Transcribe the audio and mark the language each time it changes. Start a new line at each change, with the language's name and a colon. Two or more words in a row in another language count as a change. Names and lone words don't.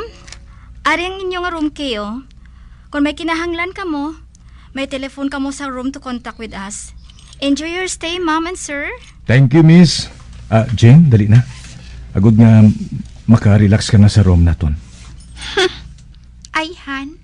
Hiligaynon: Ari ang inyong room kayo. Kung may kinahanglan ka mo, may telephone ka mo sa room
English: to contact with us. Enjoy your stay, ma'am and sir. Thank you, miss. Jane,
Hiligaynon: dali na. Agod nga makarelax ka na sa room naton. Ay, Han.